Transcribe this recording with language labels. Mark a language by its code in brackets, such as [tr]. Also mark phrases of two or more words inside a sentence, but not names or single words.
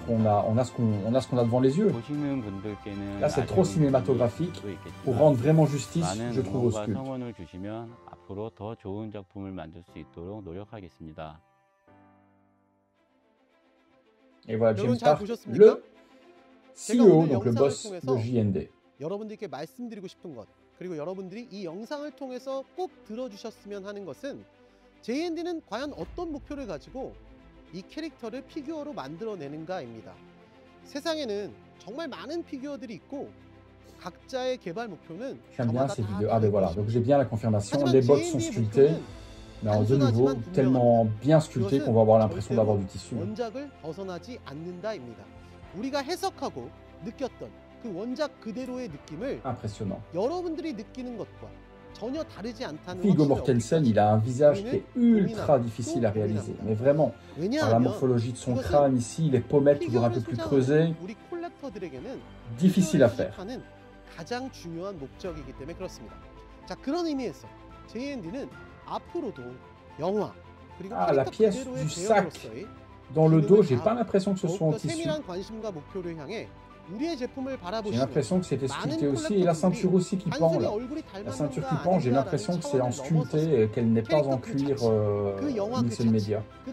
[fr] On a ce qu'on a devant les yeux. Là, c'est trop cinématographique pour rendre vraiment justice, je trouve, au sculpte. Et voilà James Stark, le CEO, donc le boss de JND. [ko] 여러분들께 말씀드리고 싶은 것, 그리고 여러분들이 이 영상을 통해서 꼭 들어주셨으면 하는 것은 JND는 과연 어떤 목표를 가지고 이 캐릭터를 피규어로 만들어내는가입니다. 세상에는 정말 많은 피규어들이 있고 각자의 개발 목표는 [fr] J'aime bien ces vidéos. Ah ben voilà, donc j'ai bien la confirmation, les bottes sont sculptées. Mais de nouveau, tellement bien sculpté qu'on va avoir l'impression d'avoir du tissu. [ko] 원작을 벗어나지 않는다입니다. 우리가 해석하고 느꼈던 그 원작 그대로의 느낌을 [fr] impressionnant. [ko] 여러분들이 느끼는 것과 전혀 다르지 않다는 [fr] Viggo Mortensen, il a un visage qui est ultra difficile à réaliser, mais vraiment, par la morphologie de son crâne ici, les pommettes toujours un peu plus creusées, difficile à faire. [ko] 가장 중요한 목적이기 때문에 그렇습니다. 자, 그런 의미에서 JND는 [fr] Ah, la pièce du sac dans le dos, j'ai pas l'impression que ce soit en tissu. J'ai l'impression que c'était sculpté aussi, et la ceinture aussi qui pend là. La ceinture qui pend, j'ai l'impression que c'est en sculpté et qu'elle n'est pas en cuir Nielsen Media.